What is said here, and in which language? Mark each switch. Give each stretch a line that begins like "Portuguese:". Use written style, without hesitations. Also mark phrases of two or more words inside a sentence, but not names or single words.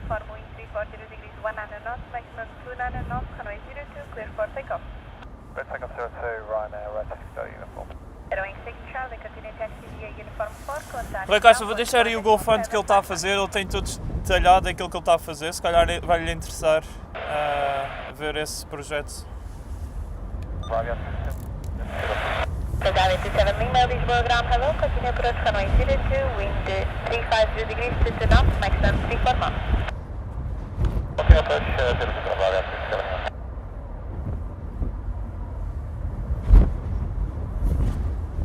Portuguese: Rui Costa, vou deixar aí o GoFund que ele está a fazer, ele tem tudo detalhado aquilo que ele está a fazer, se calhar vai-lhe interessar ver esse projeto.
English: Transavia 27 Lima, Lisboa Ground, hello,
Portuguese: continue por outro
English: runway 02, wind 350 degrees to 2 knots, maximum 34 knots. Okay, approach, Transavia 27.